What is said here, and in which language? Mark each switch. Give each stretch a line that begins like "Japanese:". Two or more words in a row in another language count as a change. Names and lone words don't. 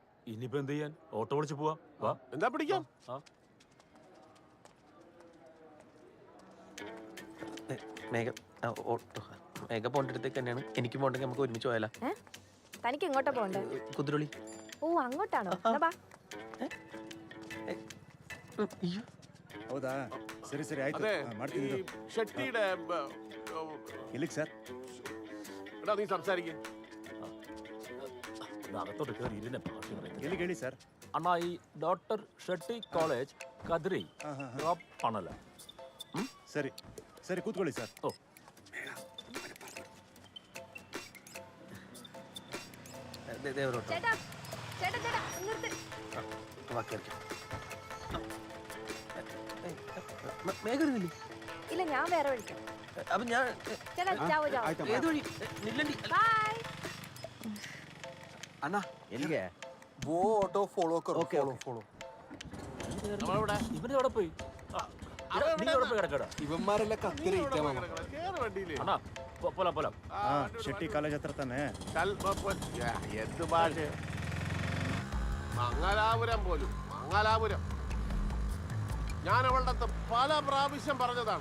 Malayalam: ഇനിയിപ്പോ എന്ത് ചെയ്യാൻ? ഓട്ടോ വിളിച്ച് പോവാ. വാ. എന്താ പിടിക്കാം? മേഘ ഓട്ടോ മേഘ പോണ്ട അടുത്തേക്ക് തന്നെയാണ്. എനിക്ക് പോണ്ടെങ്കിൽ നമുക്ക് ഒരുമിച്ച് പോയാലോ? തനിക്ക് എങ്ങോട്ടാ പോണ്ടേ? കുതിരൊളി. ഓ, അങ്ങോട്ടാണോ?
Kannada: ಹೌದಾ? ಸರಿ ಸರಿ ಆಯ್ತು, ಮಾಡ್ತೀನಿ.
Malayalam: ഷെട്ടിയുടെ
Kannada: ಎಲ್ಲಿಗೆ ಸರ್?
Malayalam: എടാ നീ സംസാരിക്കേ. അകത്തോട്ട് കയറി ഇരുന്നെ.
Kannada: ಎಲ್ಲಿಗೆ ಹೇಳಿ ಸರ್?
Malayalam: അണ്ണാ, ഈ ഡോക്ടർ ഷെട്ടി കോളേജ് കദ്രി ഡ്രോപ്പ് ആണല്ലോ.
Kannada: ಸರಿ ಸರಿ, ಕೂತ್ಕೊಳ್ಳಿ ಸರ್.
Malayalam: ഓ, ചേട്ടാ ചേട്ടാ ചേട്ടാ, നിർത്ത്. മേഘ ഇരുന്നില്ലേ? ഇല്ല, ഞാൻ വേറെ വിളിക്കാം. അപ്പൊ ഞാൻ ചേട്ടാ
Hindi: जाओ जाओ.
Malayalam: ഏത് വഴി? നില്ലണ്ടി. ബൈ.
Kannada: അണ്ണാ എಲ್ಲಿಗೆ?
Hindi: वो
English: auto follow
Hindi: करो.
English: okay follow.
Malayalam: ഇവന് എവിടെ പോയി? ഇവന്മാരെല്ലാം കത്തിരിക്കാൻ അണ്ണാ, പോലാം പോലാം.
Kannada: ಶೆಟ್ಟಿ ಕಾಲೇಜ್ ಹತ್ರ ತಾನೆ?
Malayalam: എന്ത് ഭാഷ? മംഗലാപുരം പോലും. മംഗലാപുരം ഞാൻ അവളുടെ അടുത്ത് പല പ്രാവശ്യം പറഞ്ഞതാണ്.